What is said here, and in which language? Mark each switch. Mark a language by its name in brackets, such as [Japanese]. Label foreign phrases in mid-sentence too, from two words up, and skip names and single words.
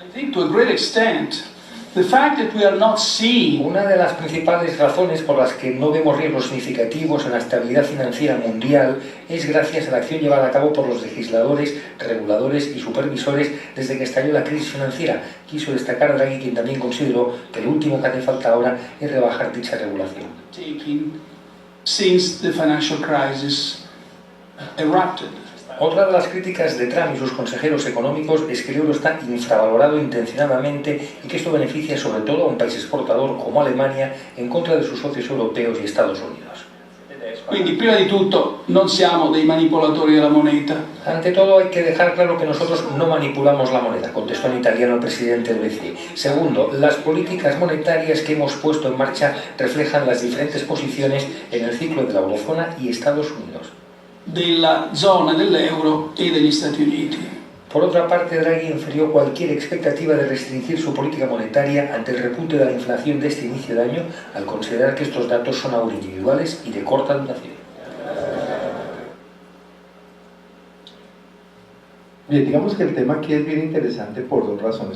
[Spanish] Una de las principales razones por las que no vemos riesgos significativos en la estabilidad financiera mundial es gracias a la acción llevada a cabo por los legisladores, reguladores y supervisores desde que estalló la crisis financiera. Quiso destacar Draghi, quien también consideró que lo último que hace falta ahora es rebajar dicha regulación. [English] Since the financial crisis erupted. [Spanish] Otra de las críticas de Trump y sus consejeros económicos es que el euro está infravalorado intencionadamente y que esto beneficia sobre todo a un país exportador como Alemania en contra de sus socios europeos y Estados Unidos. [Italian] Quindi, prima di tutto, non siamo dei manipolatori della moneta. [Spanish] Ante todo, hay que dejar claro que nosotros no manipulamos la moneda, contestó en italiano el presidente del BCE. Segundo, las políticas monetarias que hemos puesto en marcha reflejan las diferentes posiciones en el ciclo de la eurozona y Estados Unidos. [Italian] Della zona dell'euro e degli Stati Uniti. [Spanish] Por otra parte, Draghi infirió cualquier expectativa de restringir su política monetaria ante el repunte de la inflación de este inicio de año, al considerar que estos datos son aún individuales y de corta duración. Bien, digamos que el tema aquí es bien interesante por dos razones.